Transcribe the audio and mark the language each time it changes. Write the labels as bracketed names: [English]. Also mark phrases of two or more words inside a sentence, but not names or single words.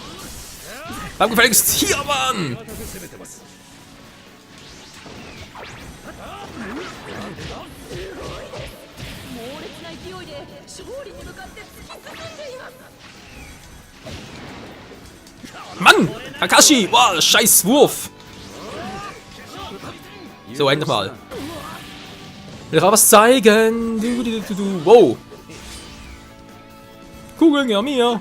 [German] Bleib gefälligst hier, Mann! [Japanese] 猛烈な勢いで勝利に向かって突き進んでいます。 [German] Mann! Kakashi! Wow, scheiß Wurf! So, endlich mal. Will ich auch was zeigen? Wow! Kugeln, gehören mir!